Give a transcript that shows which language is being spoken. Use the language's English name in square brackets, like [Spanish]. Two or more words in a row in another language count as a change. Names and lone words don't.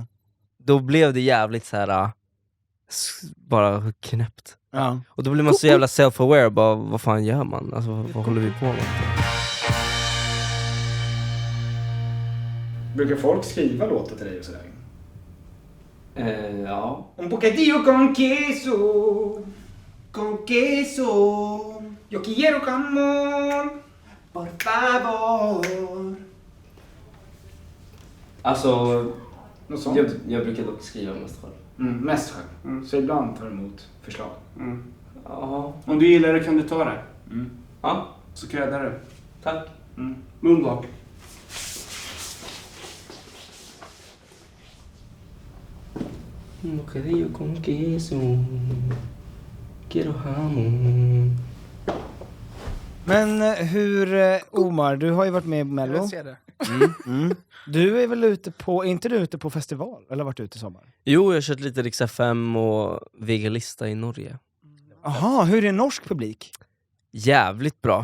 [Swedish] Då blev det jävligt så här bara knäppt. Ja. Och då blir man så jävla self-aware, bara vad fan gör man? Alltså vad håller vi på med? Brukar folk skriva låtar till dig och sådär? Ja. [Spanish] Un bocadillo con queso. Con queso, Yo quiero jamón. por favor. [Swedish] Alltså, Något sånt. jag brukar dock skriva mest själv. Mest själv. Så ibland tar du emot förslag. Ja. Om du gillar det kan du ta det. Ja, Så kräddar du. tack. Moonwalk. [Spanish] Bocadillo con queso. Quiero jamón. [Swedish] Men Omar, du har ju varit med i Mello. Jag ser det. Du är väl ute på, är inte du ute på festival? Eller varit ute i sommar? Jo, jag har kört lite Rix FM och Vegalista i Norge. Jaha, hur är norsk publik? Jävligt bra.